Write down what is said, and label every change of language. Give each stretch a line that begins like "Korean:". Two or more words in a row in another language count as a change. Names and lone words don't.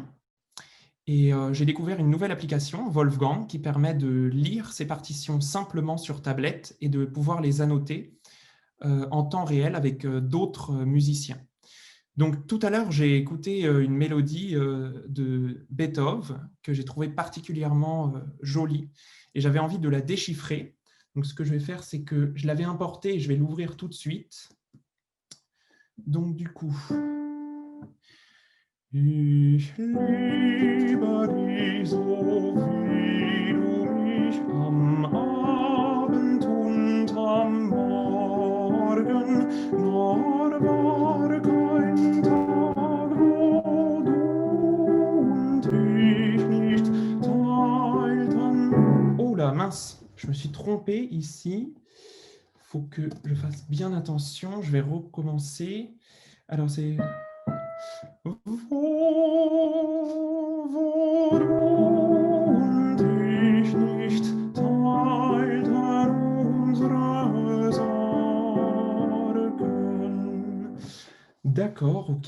French: Et j'ai découvert une nouvelle application, Wolfgang, qui permet de lire ses partitions simplement sur tablette et de pouvoir les annoter en temps réel avec d'autres musiciens. Donc, tout à l'heure, j'ai écouté une mélodie de Beethoven que j'ai trouvée particulièrement jolie et j'avais envie de la déchiffrer. Donc, ce que je vais faire, c'est que je l'avais importée et je vais l'ouvrir tout de suite. Donc, du coup...
German: Ich liebe dich so, wie du mich am Abend und am Morgen, nur war kein Tag, wo du und ich nicht teilten.
French: Oh là, mince, je me suis trompé ici. Il faut que je fasse bien attention. Je vais recommencer. Alors, c'est... D'accord, ok.